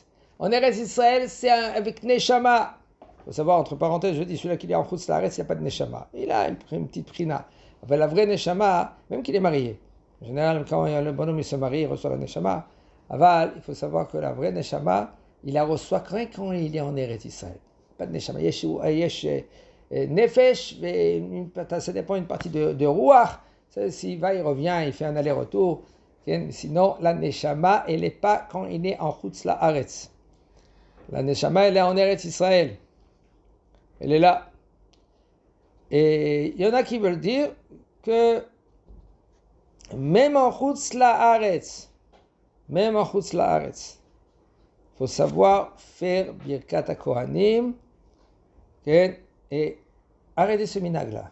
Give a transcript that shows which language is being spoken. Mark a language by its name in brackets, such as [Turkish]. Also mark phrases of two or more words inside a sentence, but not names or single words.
[French] En Eretz Israël, c'est avec neshama. Il faut savoir, entre parenthèses, je dis, celui-là qui est en [Hebrew] חוץ לארץ, [French] il n'y a pas de neshama. Il a une petite prina. Enfin, la vraie neshama, même qu'il est marié. En général, quand le bonhomme il se marie, il reçoit la neshama. Aval, il faut savoir que la vraie neshama, il la reçoit quand il est en Eretz Israël. Pas de neshama. [Hebrew] יש נפש, [French] ça dépend d'une partie de ruach. S'il va, il revient, il fait un aller-retour. Sinon, la neshama, elle n'est pas quand il est en [Hebrew] חוץ לארץ. [French] La neshama, elle est en Eretz Israël. Elle est là. Et il y en a qui veulent dire que même en [Hebrew] חוץ לארץ, [French] il faut savoir faire Birkat HaKohanim et arrêter ce minag-là.